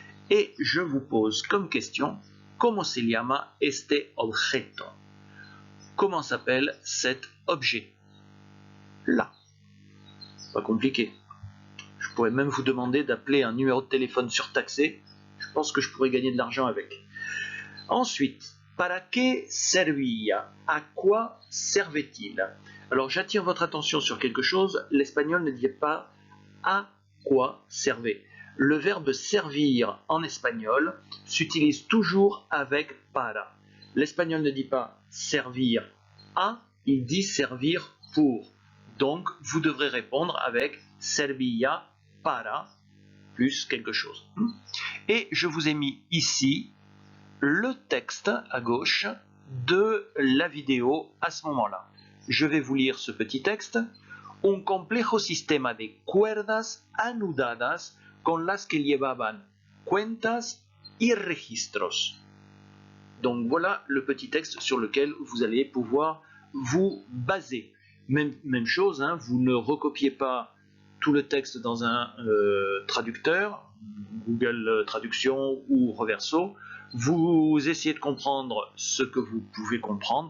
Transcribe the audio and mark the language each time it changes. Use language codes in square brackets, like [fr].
[fr] Et je vous pose comme question, [es] ¿Cómo se llama este objeto? [fr] Comment s'appelle cet objet? Là. Pas compliqué. Je pourrais même vous demander d'appeler un numéro de téléphone surtaxé. Je pense que je pourrais gagner de l'argent avec. Ensuite, [es] ¿para qué servía? [fr] À quoi servait-il? Alors j'attire votre attention sur quelque chose. L'espagnol ne dit pas à quoi servait. Le verbe servir en espagnol s'utilise toujours avec para. L'espagnol ne dit pas servir à, il dit servir pour. Donc vous devrez répondre avec [es] servía para [fr] plus quelque chose. Et je vous ai mis ici le texte à gauche de la vidéo à ce moment-là. Je vais vous lire ce petit texte. [es] Un complejo sistema de cuerdas anudadas con las que llevaban cuentas y registros. [fr] Donc voilà le petit texte sur lequel vous allez pouvoir vous baser. Même chose, hein, vous ne recopiez pas tout le texte dans un traducteur, Google Traduction ou Reverso. Vous essayez de comprendre ce que vous pouvez comprendre.